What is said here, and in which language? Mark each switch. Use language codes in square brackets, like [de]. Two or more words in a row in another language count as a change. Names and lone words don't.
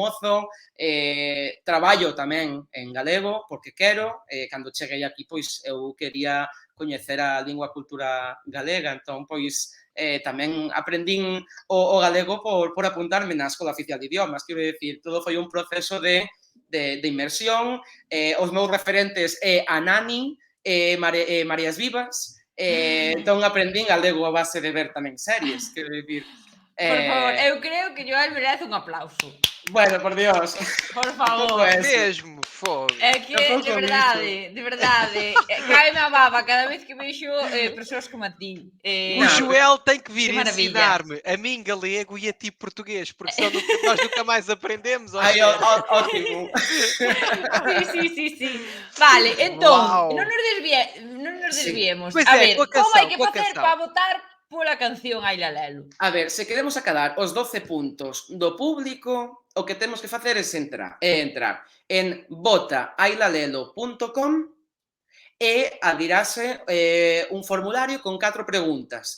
[gl] mozo, traballo tamén en galego, porque quero, cando cheguei aquí, pois, eu quería coñecer a lingua cultura galega, entón, pois, tamén aprendín o galego por apuntarme na Escola Oficial de Idiomas, quero dicir, todo foi un proceso de de inmersión, os meus referentes é a Nani, Marías Vivas, entón aprendín galego a base de ver tamén series, quero dicir. Por favor, eu creo que Joel merece un aplauso. Bueno, por Dios. [pt] Por [gl] Tampouco [pt] favor. [gl] é eso. [pt] Mesmo, fogo. [gl] É que, Tampouco de verdade, cae-me a baba cada vez que vexo persoas como a ti. [pt] O Joel tem que vir que maravilha. ensinar-me a mim galego e a ti português, porque senão nós nunca mais aprendemos. ó [gl] Ai, [pt] Joel. ótimo. [gl] Sí. Vale, entón, Wow. non nos desviemos. Pois A é, ver, coa como hai canción, que coa facer canción. para votar pola canción Ai Lalelo? A ver, se queremos acadar os 12 puntos do público, o que temos que facer é entrar en votaailalelo.com e abrirase un formulario con 4 preguntas.